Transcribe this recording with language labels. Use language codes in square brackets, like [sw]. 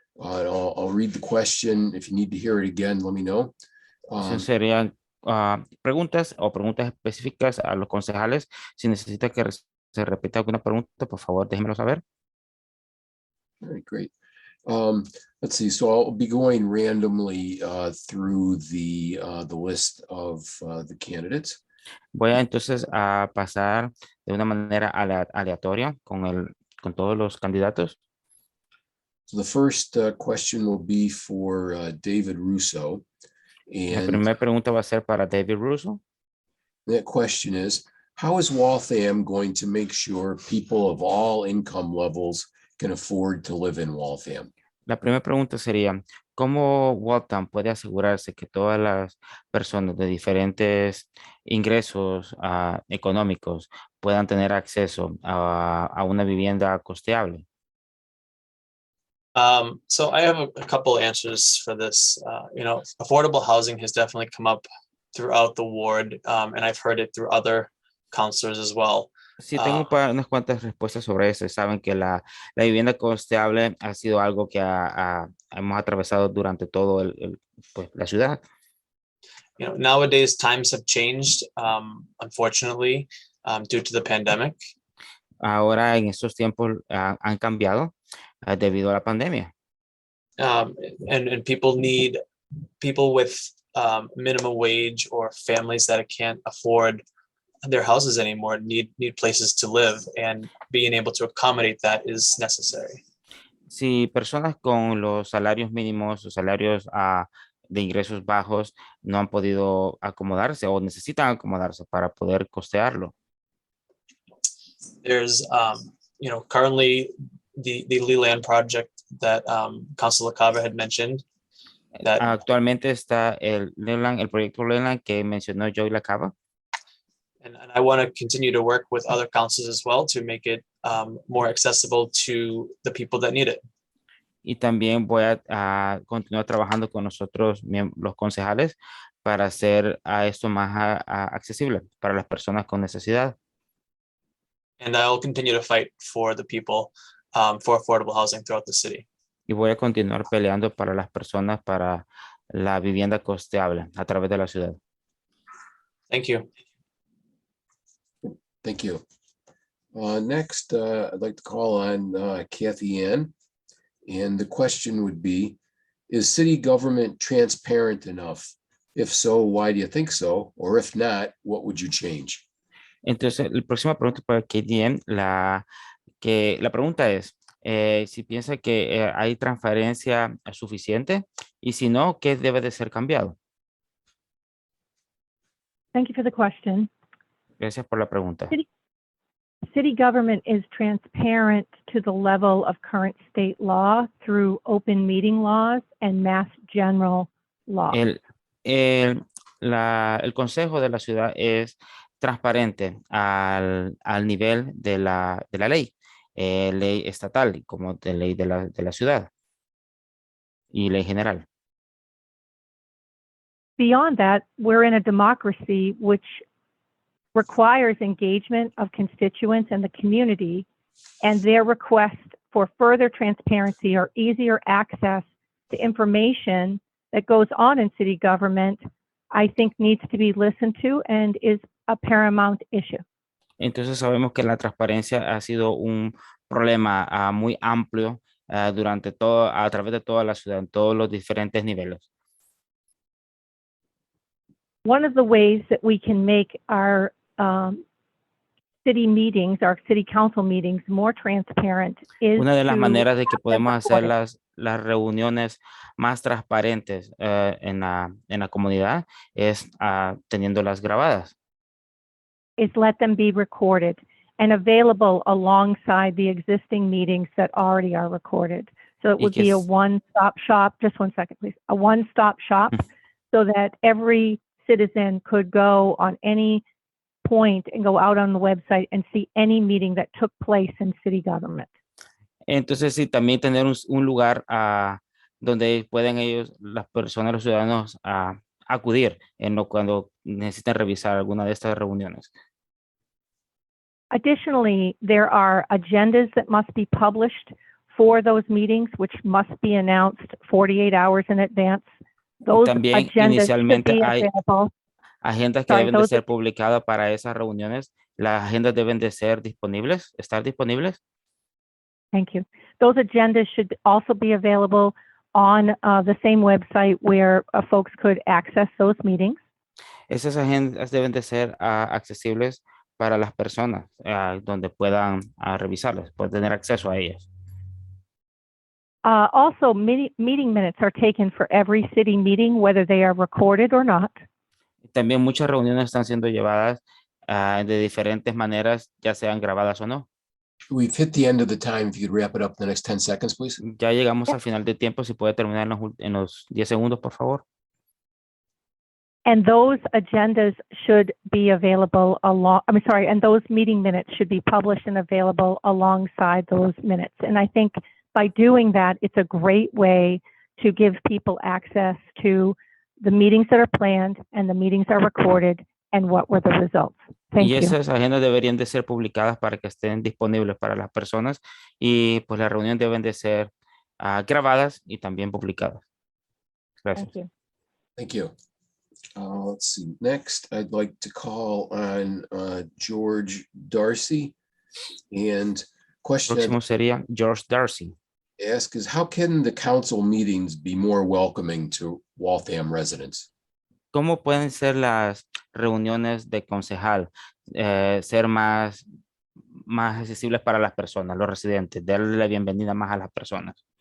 [en] I'll read the question. If you need to hear it again, let me know. [es] Serían preguntas o preguntas específicas a los concejales. Si necesita que se repita alguna pregunta, por favor, déjenmelo saber. [en] All right, great. Let's see. So I'll be going randomly through the list of the candidates. [es] Voy a entonces a pasar de una manera aleatoria con todos los candidatos. [en] So the first question will be for David Russo. [es] La [en] And [es] primera pregunta va a ser para David Russo. [en] that question is, how is Waltham going to make sure people of all income levels can afford to live in Waltham? [es] La primera pregunta sería, ¿cómo Waltham puede asegurarse que todas las personas de diferentes ingresos económicos puedan tener acceso a una vivienda costeable? [en] So I have a couple answers for this. Affordable housing has definitely come up throughout the ward, and I've heard it through other councilors as well. [es] Sí, tengo unas cuantas respuestas sobre eso. Saben que la vivienda costeable ha sido algo que hemos atravesado durante todo pues, la ciudad. [en] You know, nowadays times have changed, unfortunately, due to the pandemic. [es] Ahora en estos tiempos han cambiado debido a la pandemia. [en] And people need people with minimum wage or families that can't afford their houses anymore need places to live, and being able to accommodate that is necessary. [es] Si personas con los salarios mínimos o salarios de ingresos bajos no han podido acomodarse o necesitan acomodarse para poder costearlo. [en] There's you know, currently the Leland project that Councilor Carver had mentioned. That [es] Actualmente está el proyecto Leland que mencionó Joy Lacava. [en] and I want to continue to work with other councils as well to make it more accessible to the people that need it. [es] Y también voy a continuar trabajando con nosotros, los concejales, para hacer esto más accesible para las personas con necesidad. [en] And I'll continue to fight for the people for affordable housing throughout the city. [es] Y voy a continuar peleando para las personas para la vivienda costeable a través de la ciudad. [en] Thank you. Thank you. Next, I'd like to call on Kathy Ann. And the question would be, is city government transparent enough? If so, why do you think so? Or if not, what would you change? [es] Entonces, la próxima pregunta para KDM, la pregunta es, si piensa que hay transparencia suficiente y si no, ¿qué debe de ser cambiado? [en] Thank you for the question. [es] Gracias por la pregunta. [en] City government is transparent to the level of current state law through open meeting laws and mass general law. [es] El consejo de la ciudad es transparente al nivel de la ley, ley estatal como de ley de la ciudad y ley general. [en] Beyond that, we're in a democracy which requires engagement of constituents and the community, and their request for further transparency or easier access to information that goes on in city government, I think needs to be listened to and is a paramount issue. [es] Entonces sabemos que la transparencia ha sido un problema muy amplio a través de toda la ciudad, en todos los diferentes niveles. [en] One of the ways that we can make our city meetings, our city council meetings more transparent is [es] Una de las [en] to [es] maneras de que [en] have them [es] podemos hacer [en] recorded. [es] las reuniones más transparentes en la comunidad es teniéndolas grabadas. [en] Is let them be recorded and available alongside the existing meetings that already are recorded. So it would be a one-stop shop. Just one second, please. A one-stop shop so that every citizen could go on any point and go out on the website and see any meeting that took place in city government. [es] Entonces, sí, también tener un lugar donde pueden las personas, los ciudadanos, acudir cuando necesiten revisar alguna de estas reuniones. [en] Additionally, there are agendas that must be published for those meetings, which must be announced 48 hours in advance. Those [es] También [en] agendas should [es] inicialmente [en] be [es] hay [en] available. [es] agendas que deben de ser publicadas para esas reuniones. Las agendas deben de ser estar disponibles. [en] Thank you. Those agendas should also be available on the same website where folks could access those meetings. [es] Esas agendas deben de ser accesibles para las personas donde puedan revisarlas, pueden tener acceso a ellas. [en] Also, meeting minutes are taken for every city meeting, whether they are recorded or not. [es] También muchas reuniones están siendo llevadas de diferentes maneras, ya sean grabadas o no. [en] We've hit the end of the time. If you could wrap it up in the next 10 seconds, please. [es] Ya llegamos al final de tiempo. Si puede terminar en los 10 segundos, por favor. [en] And those agendas should be available and those meeting minutes should be published and available alongside those minutes. And I think by doing that, it's a great way to give people access to the meetings that are planned and the meetings are recorded and what were the results? Thank [es] Y [en] you. [es] esas agendas deberían de ser publicadas para que estén disponibles para las personas y pues las reuniones deben de ser grabadas y también publicadas. Gracias. [en] Thank you. Thank you. Let's see. Next, I'd like to call on George Darcy. And question I'd [es] Próximo sería George Darcy. [en] ask is, how can the council meetings be more welcoming to Waltham residents? [es] ¿Cómo pueden ser las reuniones de concejal ser más accesibles para las personas, los residentes, darle la bienvenida más a las personas?